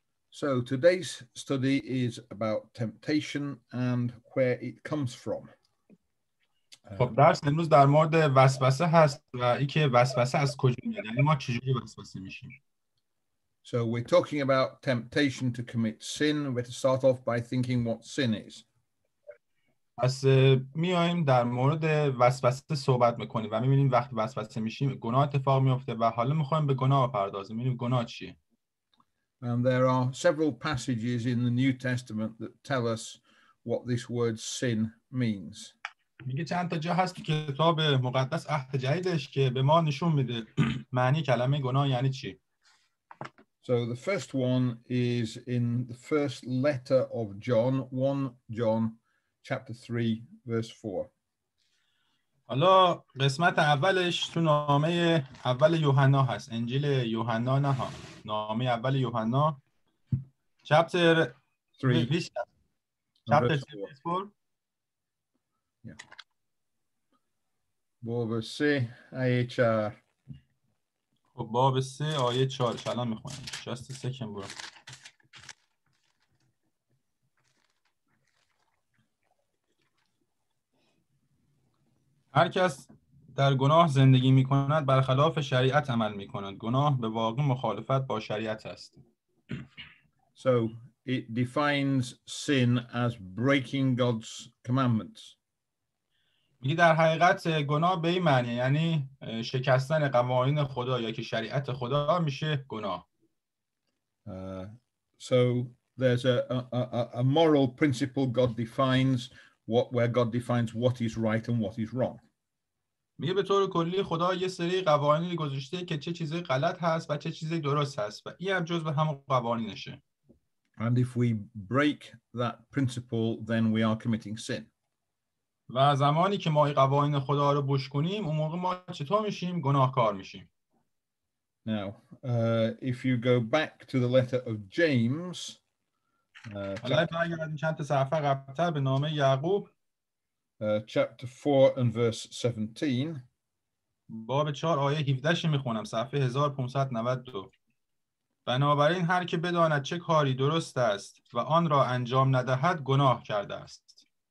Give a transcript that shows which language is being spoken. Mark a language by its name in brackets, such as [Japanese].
[English] So today's study is about temptation and where it comes from. [Persian] خب درس امروز در مورد وسوسه هست و اینکه وسوسه از کجا میاد، یعنی ما چجوری وسوسه میشیم. [English] So we're talking about temptation to commit sin. We're to start off by thinking what sin is. [Persian] پس میایم در مورد وسوسه صحبت میکنیم و میبینیم وقتی وسوسه میشیم گناه اتفاق میفته و حالا میخوایم به گناه بپردازیم. میبینیم گناه چیه. [English] And there are several passages in the New Testament that tell us what this word sin means. [Persian] میگه چند تا جا هست تو کتاب مقدس عهد جدیدش که به ما نشون میده معنی کلمه گناه یعنی چی. [English] So the first one is in the first letter of John, 1 John chapter 3 verse 4. [Persian] حالا قسمت اولش تو نامه اول یوحنا هست. انجیل یوحنا نه ها. نامه اول یوحنا [English] chapter 3 chapter 4. Yeah. [Persian] باب 3 آیه 4. خب باب 3 آیه 4 الان میخونم. [English] just a second bro. [Persian] هر کس در گناه زندگی میکند برخلاف شریعت عمل میکند. گناه به واقع مخالفت با شریعت است. [English] So it defines sin as breaking God's commandments. [Persian] میگه در حقیقت گناه به این معنی یعنی شکستن قوانین خدا یا که شریعت خدا میشه گناه. [English] So there's a moral principle God defines where God defines what is right and what is wrong. [Persian] میگه به طور کلی خدا یه سری قوانینی گذاشته که چه چیزی غلط هست و چه چیزی درست هست و این هم جزو همون قوانینشه. [English] And if we break that principle, then we are committing sin. [Persian] و زمانی که ما این قوانین خدا رو بوش کنیم اون موقع ما چطور میشیم؟ گناهکار میشیم. [English] Now, if you go back to the letter of James, [Persian] حالا برگردیم چند تا صفحه قبل‌تر به نامه یعقوب [English] chapter 4 and verse 17. [Persian] باب 4 آیه 17 میخونم صفحه 1592. بنابراین هر که بداند چه کاری درست است و آن را انجام ندهد گناه کرده است.